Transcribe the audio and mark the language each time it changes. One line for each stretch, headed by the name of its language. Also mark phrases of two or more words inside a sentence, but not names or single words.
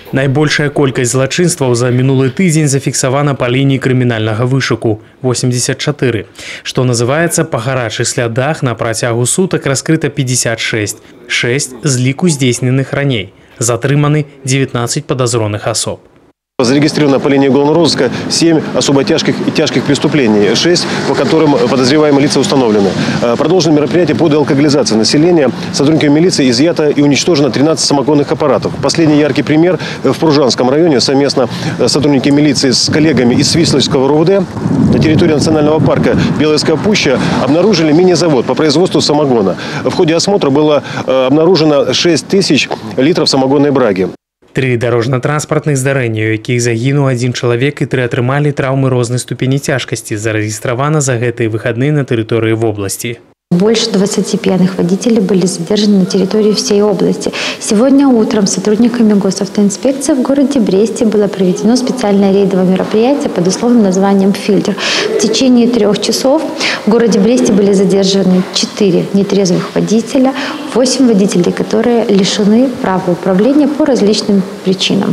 Belarusian: Найбольшая колькасць злачынстваў за мінулы тыдзень зафіксавана па лініі крымінальнага вышуку – 84. Што называецца, па гарачых слядах на працягу сутак раскрыта 56. 6 з ліку здзейсненых раней.
Russian: Затрыманы 19 подозреваемых особ. Зарегистрировано по линии уголовного розыска 7 особо тяжких и тяжких преступлений, 6 по которым подозреваемые лица установлены. Продолжено мероприятие по деалкоголизации населения. Сотрудниками милиции изъято и уничтожено 13 самогонных аппаратов. Последний яркий пример в Пружанском районе. Совместно сотрудники милиции с коллегами из Свислочского РУВД на территории национального парка Беловская пуща обнаружили мини-завод по производству самогона. В ходе осмотра было обнаружено 6 тысяч литров самогонной браги.
Belarusian: 3 дорожно-транспортных здарэння, у якіх загінуў 1 чалавек і 3 атрымалі траўмы рознай ступені цяжкасці, зарэгістравана за гэтыя выхадныя на тэрыторыі вобласці.
Russian: Больше 20 пьяных водителей были задержаны на территории всей области. Сегодня утром сотрудниками госавтоинспекции в городе Бресте было проведено специальное рейдовое мероприятие под условным названием «Фильтр». В течение 3 часов в городе Бресте были задержаны 4 нетрезвых водителя, 8 водителей, которые лишены права управления по различным причинам.